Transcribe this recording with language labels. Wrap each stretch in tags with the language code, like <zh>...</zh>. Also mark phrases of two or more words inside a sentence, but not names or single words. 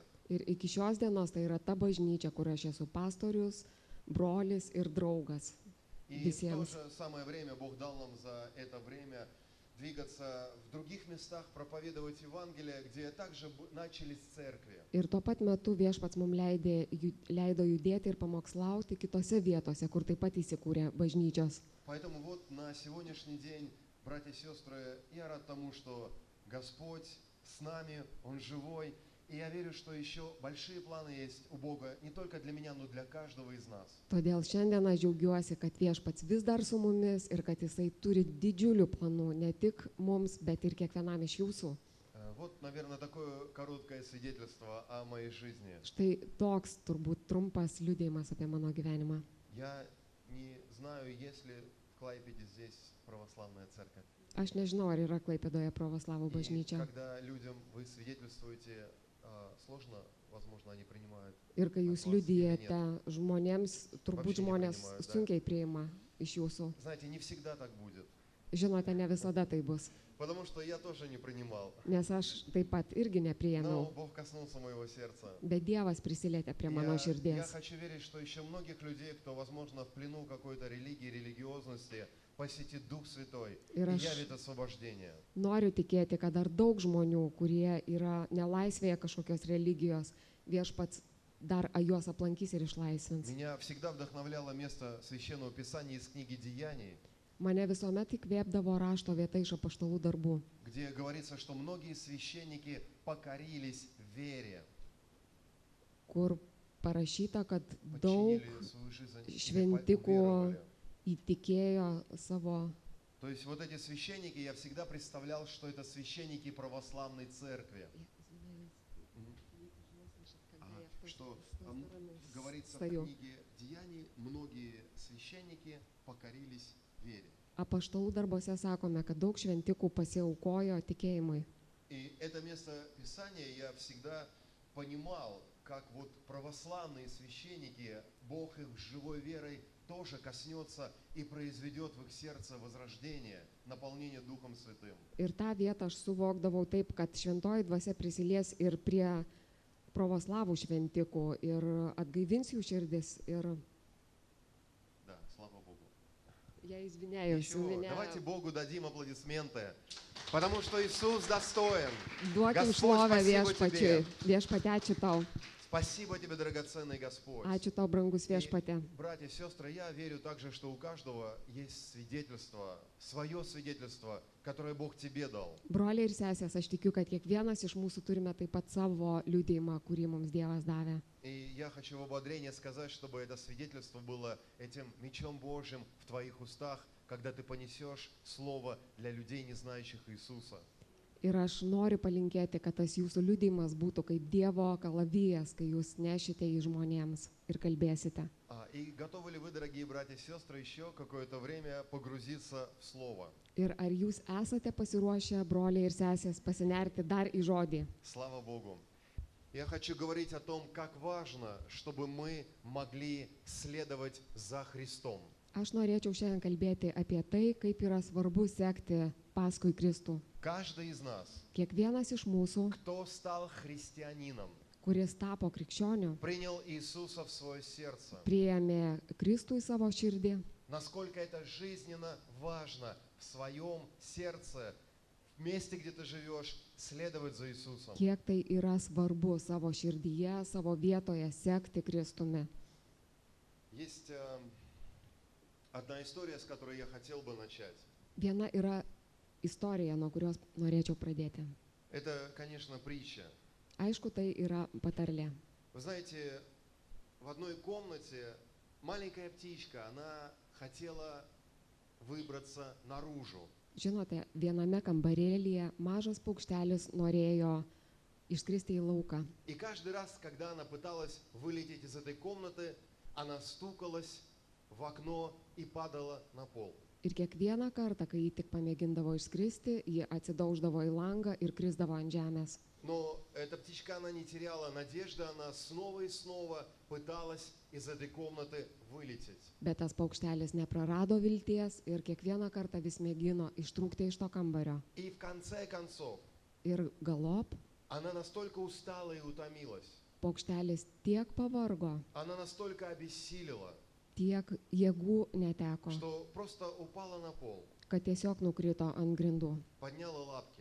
<lt>Ir iki šios dienos tai yra ta bažnyčia, kur aš esu pastorius, brolis ir draugas</lt> <ru>И в</ru> <lt>visiems.</lt> <ru>то же самое время Бог дал нам за это время двигаться в других местах, проповедовать Евангелие, где также начались церкви.</ru> <lt>Ir tuo pat metu Viešpats mums leido judėti ir pamokslauti kitose vietose, kur taip pat įsikūrė bažnyčios.</lt> <ru>Поэтому вот на сегодняшний день, братья и сестры, я рад тому, что Господь с нами, Он живой. И я верю, что еще большие планы есть у Бога, не только для меня, но для каждого из нас.</ru> <lt>Todėl šiandien aš džiaugiuosi, kad Viešpats vis dar su mumis ir kad Jisai turi didžiulių planų, ne tik mums, bet ir kiekvienam iš jūsų.</lt> <ru>Вот, наверное, такое короткое свидетельство о моей жизни.</ru> <lt>Štai toks turbūt trumpas liudėjimas apie mano gyvenimą.</lt> <ru>Я не знаю, есть ли в Клайпеде здесь православная церковь.</ru> <lt>Aš nežinau, ar yra Klaipėdoje pravoslavų</lt> <ru>И</ru> <lt>bažnyčia.</lt> <ru>когда людям вы свидетельствуете, сложно, возможно, они принимают.</ru> <lt>Ir kai jūs Atlas liudijate žmonėms, turbūt</lt> <ru>Вообще</ru> <lt>žmonės</lt> <ru>nepriнимают, да.</ru> <lt>sunkiai priima iš jūsų.</lt> <ru>Знаете, не всегда так будет.</ru> <lt>Žinote, ne visada tai bus,</lt> <ru>Потому что я тоже не принимал.</ru> <lt>nes aš taip pat irgi</lt> <ru>Но</ru> <lt>nepriėmiau.</lt> <ru>Бог коснулся моего сердца.</ru> <lt>Bet Dievas prisilietė prie mano</lt> <ru>Я</ru> <lt>širdies.</lt> <ru>хочу верить, что еще многих людей, кто, возможно, в плену какой-то религии, религиозности, посетит Дух Святой и</ru> <lt>Ir aš</lt> <ru>явит освобождение.</ru> <lt>noriu tikėti, kad dar daug žmonių, kurie yra nelaisvėje kažkokios religijos, Viešpats dar juos aplankys ir išlaisvins.</lt> <ru>Меня всегда вдохновляло место Священного Писания из книги Деяний,</ru> <lt>Mane visuomet įkvėpdavo rašto vieta iš apaštalų darbų,</lt> <ru>где говорится, что многие священники покорились вере,</ru> <lt>kur parašyta, kad daug</lt> <ru>подчинили свою жизнь и</ru> <lt>šventikų</lt> <ru>уверовали.</ru> <lt>įtikėjo savo.</lt> <ru>То есть вот эти священники, я всегда представлял, что это священники православной церкви. Что говорится в Стою. книге Деяний, многие священники покорились вере.</ru> <lt>Apaštalų darbuose sakome, kad daug šventikų pasiaukojo tikėjimui.</lt> <ru>И это место Писания я всегда понимал, как вот православные священники, Бог их живой верой тоже коснется и произведет в их сердце возрождение, наполнение Духом Святым.</ru> <lt>Ir tą vietą aš suvokdavau taip, kad šventoji dvasia prisilies ir prie pravoslavų šventikų ir atgaivins jų širdis. Ir</lt> <ru>Да, слава Богу.</ru> <lt>jie izvinėjus.</lt> <ru>Ничего, давайте Богу дадим аплодисменты. Потому что Иисус достоин.</ru> <lt>Duokim</lt> <ru>Господь,</ru> <lt>šlovę</lt> <ru>спасибо</ru> <lt>viešpačiui.</lt> <ru>тебе.</ru> <lt>Viešpatie, ačiū tau.</lt> <ru>Спасибо тебе, драгоценный Господь.</ru> <lt>Ačiū tau, brangus</lt> <ru>И,</ru> <lt>viešpatie.</lt> <ru>братья и сестры, я верю также, что у каждого есть свидетельство, свое свидетельство, которое Бог тебе дал.</ru> <lt>Broliai ir sesės, aš tikiu, kad kiekvienas iš mūsų turime taip pat savo liudėjimą, kurį mums Dievas davė.</lt> <ru>И я хочу в ободрение сказать, чтобы это свидетельство было этим мечом Божьим в твоих устах, когда ты понесешь слово для людей, не знающих Иисуса.</ru> <lt>Ir aš noriu palinkėti, kad tas jūsų liudėjimas būtų kaip Dievo kalavijas, kai jūs nešite į žmonėms ir kalbėsite.</lt> <ru>И готовы ли вы, дорогие братья и сестры, еще какое-то время погрузиться в Слово?</ru> <lt>Ir ar jūs esate pasiruošę, broliai ir sesės, pasinerti dar į žodį?</lt> <ru>Слава Богу! Я хочу говорить о том, как важно, чтобы мы могли следовать за Христом.</ru> <lt>Aš norėčiau šiandien kalbėti apie tai, kaip yra svarbu sekti paskui Kristų.</lt> <ru>Каждый из нас,</ru> <lt>Kiekvienas iš mūsų,</lt> <ru>кто стал христианином,</ru> <lt>kuris tapo krikščioniu,</lt> <ru>принял Иисуса в свое сердце,</ru> <lt>priėmė Kristų į savo širdį,</lt> <ru>насколько это жизненно важно в своем сердце, в месте, где ты живешь, следовать за Иисусом.</ru> <lt>kiek tai yra svarbu savo širdyje, savo vietoje sekti Kristumi.</lt> <ru>Есть одна история, с которой я хотел бы начать.</ru> <lt>Viena yra istorija, nuo kurios norėčiau pradėti.</lt> <ru>Это, конечно, притча.</ru> <lt>Aišku, tai yra patarlė.</lt> <ru>Вы знаете, в одной комнате маленькая птичка, она хотела выбраться наружу.</ru> <lt>Žinote, viename kambarėlyje mažas paukštelis norėjo išskristi į lauką.</lt> <ru>И каждый раз, когда она пыталась вылететь из этой комнаты, она стукалась в окно и падала на пол.</ru> <lt>Ir kiekvieną kartą, kai ji tik pamėgindavo išskristi, ji atsidauždavo į langą ir krisdavo ant žemės.</lt> <ru>Но эта птичка, она не теряла надежды, она снова и снова пыталась из этой комнаты вылететь.</ru> <lt>Bet tas paukštelis neprarado vilties ir kiekvieną kartą vis mėgino ištrūkti iš to kambario.</lt> <ru>И в конце концов,</ru> <lt>Ir galop</lt> <ru>она настолько устала и утомилась,</ru> <lt>paukštelis tiek pavargo,</lt> <ru>она настолько обессилила,</ru> <lt>tiek jėgų neteko,</lt> <ru>что просто упала на пол,</ru> <lt>kad tiesiog nukrito ant grindų,</lt> <ru>подняла лапки</ru>